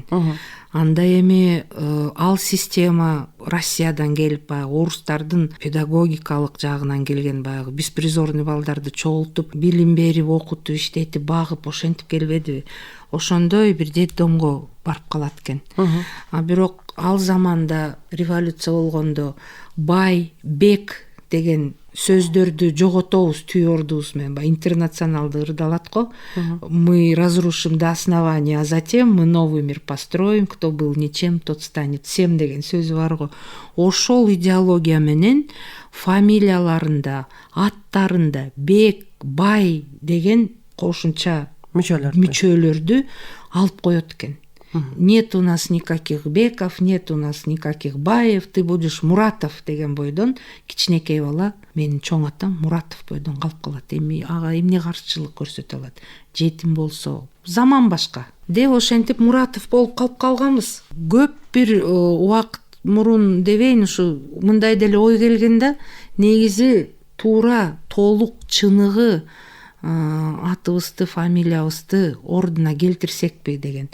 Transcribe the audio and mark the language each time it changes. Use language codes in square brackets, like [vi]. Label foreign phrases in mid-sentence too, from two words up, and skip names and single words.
[ky] Анда эми ал система Россиядан келип, баягы орустардын педагогикалык жагынан келген, баягы беспризорный балдарды чогултуп, билим берип, окутуп, иштетип, багып, ошентип келбедиби? Ошондой бир детдомго барып калат экен. Бирок ал заманда революция болгондо бай, бек деген сөздөрдү жоготобуз түй ордубуз менен, баягы интернационалды ырдалат го. [ru] Мы разрушим до основания, а затем мы новый мир построим, кто был ничем, тот станет всем [ky] деген сөзү бар го. Ошол идеология менен фамилияларында, аттарында бек, бай деген кошумча мүчөлөрдү алып коет экен. [ru] Нет у нас никаких Беков, нет у нас никаких Баев, ты будешь Муратов [ky] деген бойдон кичинекей бала менин чоң атам Муратов бойдон калып калат. Эми ага эмне каршылык көрсөтө алат? Жетим болсо заман башка деп ошентип Муратов болуп калып калганбыз. Көп бир убакыт мурун дебейин, ушу мындай деле ой келген да, негизи туура толук чыныгы атыбызды, фамилиябызды ордуна келтирсекпи деген.